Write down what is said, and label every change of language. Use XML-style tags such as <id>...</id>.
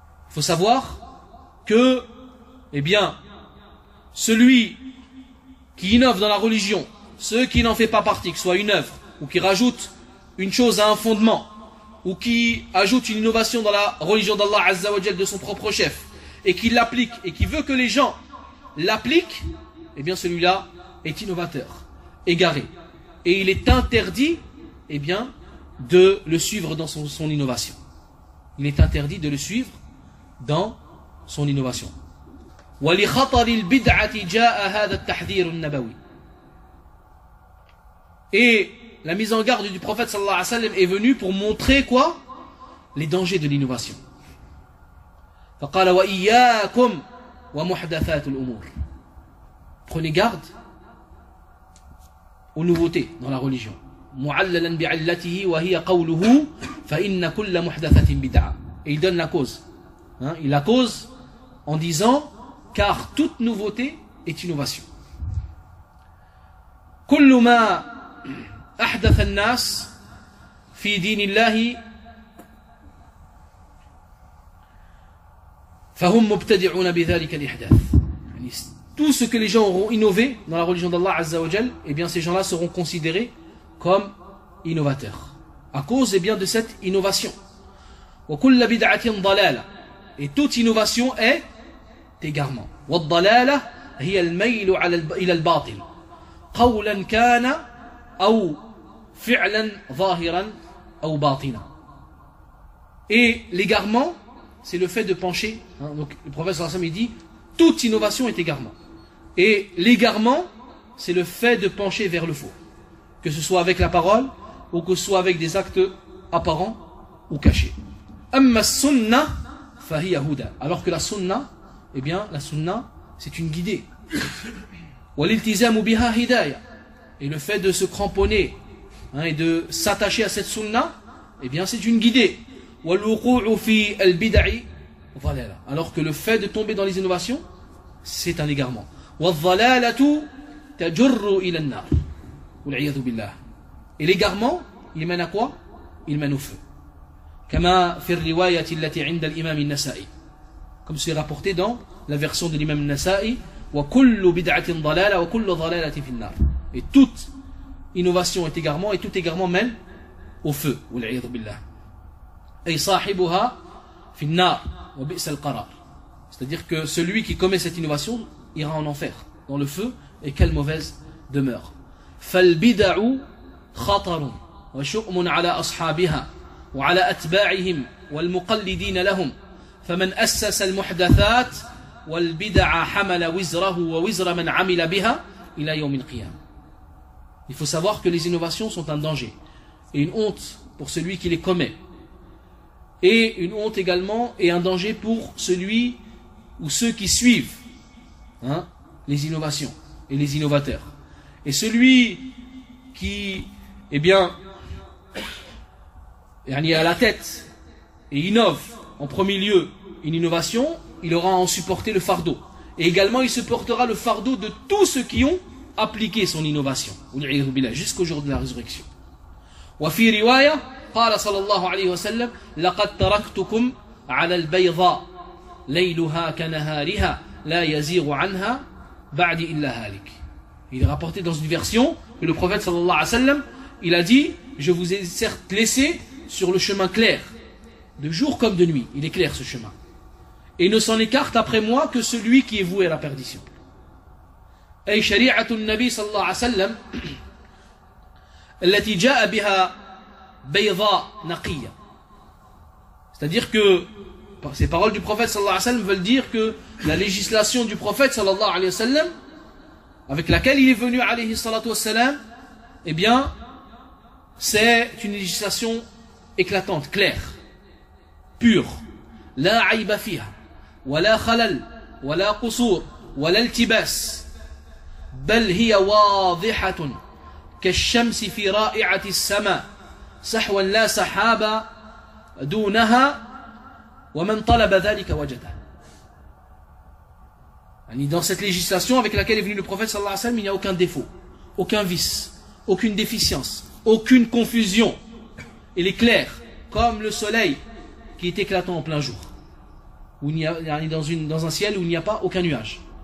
<fr>Il faut savoir que, eh bien, celui qui innove dans la religion, ce qui n'en fait pas partie, que ce soit une œuvre, ou qui rajoute une chose à un fondement, ou qui ajoute une innovation dans la religion d'Allah Azza wa Jal de son propre chef, et qui l'applique, et qui veut que les gens l'appliquent, eh bien, celui-là est innovateur, égaré. Et il est interdit, eh bien, de le suivre dans son innovation. Il est interdit de le suivre dans son innovation.</fr> <ar>ولخطر البدعة جاء هذا التحذير النبوي.</ar> <fr>Et la mise en garde du prophète sallallahu alayhi wa sallam est venue pour montrer quoi? Les dangers de l'innovation.</fr> <ar>فقال وإياكم ومحدثات الأمور.</ar> <fr>Prenez garde aux nouveautés dans la religion.</fr> <ar>معللا بعلته وهي قوله فإن كل محدثة بدعة.</ar> <fr>Et il donne la cause. Hein, il la cause en disant: car toute nouveauté est innovation.</fr> <ar>كل ما أحدث الناس في دين الله فهم مبتدعون بذلك الإحداث.</ar> <fr>Tout ce que les gens auront innové dans la religion d'Allah Azza wa Jal, eh bien ces gens-là seront considérés comme innovateurs à cause, eh bien, de cette innovation.</fr> <ar>وكل بدعة ضلالة.</ar> <fr>Et toute innovation est égarement.</fr> <ar>والضلالة هي الميل على إلى الباطل قولا كان أو فعلا ظاهرا أو باطنا.</ar> <fr>Et l'égarement, c'est le fait de pencher. Donc le prophète sallallahu alayhi wa sallam dit: toute innovation est égarement. Et l'égarement, c'est le fait de pencher vers le faux, que ce soit avec la parole ou que ce soit avec des actes apparents ou cachés.</fr> <ar>أما السنة فهي هدى.</ar> <fr>Alors que la sunna, eh bien, la sunna, c'est une guidée.</fr> <ar>والالتزام بها هداية.</ar> <fr>Et le fait de se cramponner, hein, et de s'attacher à cette sunna, eh bien, c'est une guidée.</fr> <ar>والوقوع في البدع ضلالة.</ar> <fr>Alors que le fait de tomber dans les innovations, c'est un égarement.</fr> <ar>والضلالة تجر إلى النار. والعياذ بالله.</ar> <fr>Et l'égarement, il mène à quoi? Il mène au feu.</fr> <ar>كما في الرواية التي عند الإمام النسائي.</ar> <fr>Comme c'est rapporté dans la version de l'imam النسائي.</fr> <ar>وكل بدعة ضلالة وكل ضلالة في النار.</ar> <fr>Et toute innovation est égarement et tout égarement mène au feu.</fr> <ar>والعياذ بالله. أي صاحبها في النار وبئس القرار. C'est-à-dire que celui qui commet cette innovation ira en enfer dans le feu, et quelle mauvaise demeure. فالبدع خطر وشؤم على أصحابها وعلى أتباعهم والمقلدين لهم فمن أسس المحدثات والبدع حمل وزره ووزر من عمل بها إلى يوم القيامة.</ar> <fr>Il faut savoir que les innovations sont un danger et une honte pour celui qui les commet, et une honte également et un danger pour celui ou ceux qui suivent les innovations et les innovateurs. Et celui qui est à la tête et innove en premier lieu une innovation, il aura à en supporter le fardeau. Et également, il supportera le fardeau de tous ceux qui ont appliqué son innovation, jusqu'au jour de la résurrection.</fr> <ar>وفي رواية قال صلى الله عليه وسلم لقد تركتكم على البيضاء ليلها كنهارها لا يزيغ عنها بعد إلا هالك.</ar> <fr>Il est rapporté dans une version que le prophète</fr> <ar>صلى الله عليه وسلم</ar> <fr>il a dit: je vous ai certes laissé sur le chemin clair, de jour comme de nuit, il est clair ce chemin, et ne s'en écarte après moi que celui qui est voué à la perdition.</fr> <ar>أي شريعة النبي صلى الله عليه وسلم التي جاء بها بيضاء نقية.</ar> <fr>C'est-à-dire que ces paroles du prophète sallallahu alayhi wa sallam veulent dire que la législation du prophète sallallahu alayhi wa sallam avec laquelle il est venu alayhi salatu wa sallam, eh bien c'est une législation éclatante, claire, pure.</fr> <ar>لا عيب فيها ولا خلل ولا قصور ولا التباس بل هي واضحة كالشمس في رائعة السماء سحوا لا سحابة دونها ومن طلب ذلك وجده.</ar> <fr>يعني dans cette législation avec laquelle est venu le prophète sallallahu alayhi wa sallam, il n'y a aucun défaut, aucun vice, aucune déficience, aucune confusion. Elle est claire comme le soleil qui est éclatant en plein jour, où il n'y a, yani dans un ciel où il n'y a pas aucun nuage.</fr>